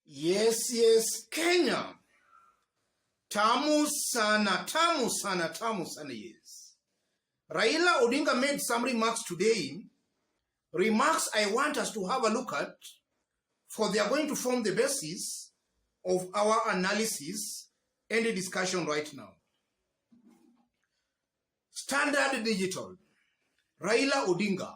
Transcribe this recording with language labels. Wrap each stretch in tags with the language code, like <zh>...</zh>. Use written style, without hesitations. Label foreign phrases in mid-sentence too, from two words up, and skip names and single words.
<en>Yes, Kenya.</en> <sw>Tamu sana,</sw> <en>yes. Raila Odinga made some remarks today. Remarks I want us to have a look at, for they are going to form the basis of our analysis and the discussion right now. Standard Digital. Raila Odinga.</en>